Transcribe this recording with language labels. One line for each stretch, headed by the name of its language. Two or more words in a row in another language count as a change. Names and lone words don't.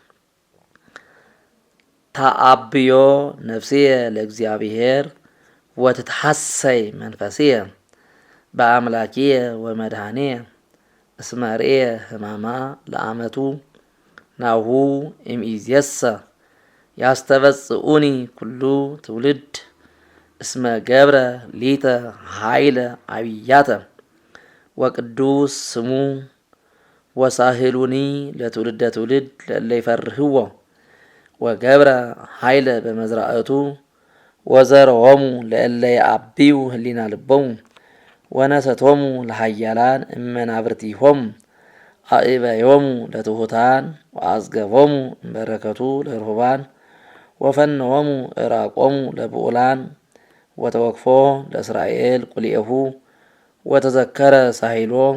Geez: ተአብዮ ነፍስየ ለእግዚአብሔር ወትትሐሰይ መንፈስየ በአምላኪየ ወመድኃኒየ እስመ ርእየ ሕማማ ለአመቱ ናሁ እምይእዜሰ ያስተበጽኡኒ ኩሉ ትውልድ እስመ ገብረ ሊተ ኃይለ አብያተ ወቅዱስ ስሙ ወሳህሉኒ ለትውልደ ትውልድ ለእለ ይፈርህዎ ወገብረ ኃይለ በመዝራእቱ ወዘረዎሙ ለእለ ይአብዩ ህሊና ልቦሙ ወነሰቶሙ ለሃያላን እመናብርቲሆሙ አእበዮሙ ለትሑታን ወአዝገቦሙ እምበረከቱ ለርሁባን ወፈነዎሙ እራቆሙ ለብዑላን ወተወክፎ ለእስራኤል ቁልኤሁ ወተዘከረ ሳሂሎ